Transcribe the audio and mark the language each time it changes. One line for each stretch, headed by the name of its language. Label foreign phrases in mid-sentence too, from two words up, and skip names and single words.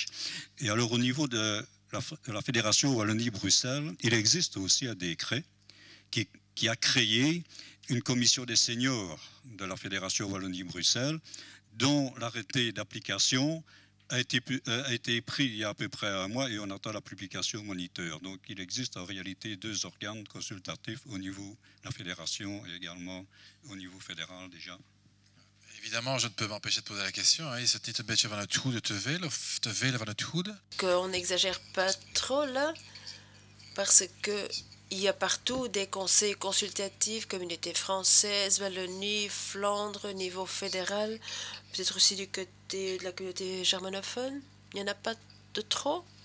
French: Et alors, au niveau de la Fédération Wallonie-Bruxelles, il existe aussi un décret qui a créé une commission des seniors de la Fédération Wallonie-Bruxelles, dont l'arrêté d'application a été pris il y a à peu près un mois et on attend la publication moniteur. Donc il existe en réalité deux organes consultatifs au niveau de la Fédération et également au niveau fédéral déjà. Évidemment, je ne peux m'empêcher de poser la question.
Dutch: Is het niet een beetje van het goede te veel of te veel van het goede?
French: Qu'on n'exagère pas trop là, parce que il y a partout des conseils consultatifs, communauté française, Wallonie, Flandre, niveau fédéral, peut-être aussi du côté de la communauté germanophone. Il n'y en a pas de trop.